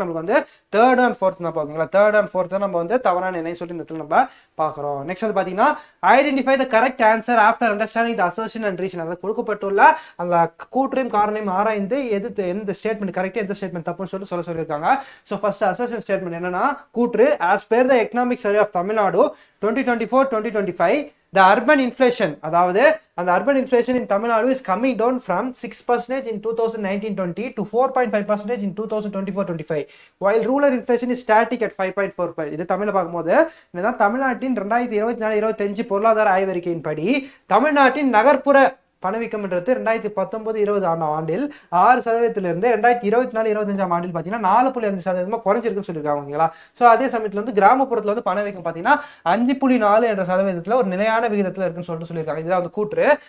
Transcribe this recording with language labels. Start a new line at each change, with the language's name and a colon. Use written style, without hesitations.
Tamil: நமக்கு வந்து third and fourth தான் பார்க்கீங்களா. தேர்ட் அண்ட் ஃபோர்த் நம்ம வந்து தவறான இணை சொல்லி இந்த இடத்துல நம்ம பார்க்குறோம்.
English: Next வந்து பார்த்தீங்கன்னா identify the correct answer after understanding the assertion and reason.
Tamil: அதாவது கொடுக்கப்பட்டுள்ள அந்த கூற்றையும் காரணையும் ஆராய்ந்து எந்த ஸ்டேட்மெண்ட் கரெக்ட் எந்த ஸ்டேட்மெண்ட் தப்புன்னு சொல்லியிருக்காங்க.
English: so first assertion statement
Tamil: என்னன்னா கூற்று
English: as per the economic survey of Tamil Nadu 2024-2025 the urban inflation,
Tamil: அதாவது அந்த
English: urban inflation in Tamil Nadu is coming down from 6% in 2019-20 to 4.5% in 2024-25 while rural inflation is static at 5.45.
Tamil: இது தமிழ்ல பார்க்கும்போது என்னன்னா தமிழ்நாட்டின் 2024-25 பொருளாதார ஆய்வறிக்கையின்படி தமிழ்நாட்டின் நகர்ப்புற பணவீக்கம்ன்றது 2019-20 ஆண்டில் 6%, 2024-25 ஆண்டில் பார்த்தீங்கன்னா 4.5% குறைஞ்சிருக்குன்னு சொல்லியிருக்காங்க. ஓகேங்களா. ஸோ அதே சமயத்தில் வந்து கிராமப்புறத்தில் வந்து பணவீக்கம் பார்த்தீங்கன்னா 5.4 என்ற சதவீதத்தில் ஒரு நிலையான விகிதத்தில் இருக்குன்னு சொல்லியிருக்காங்க. இதுதான் வந்து கூற்று.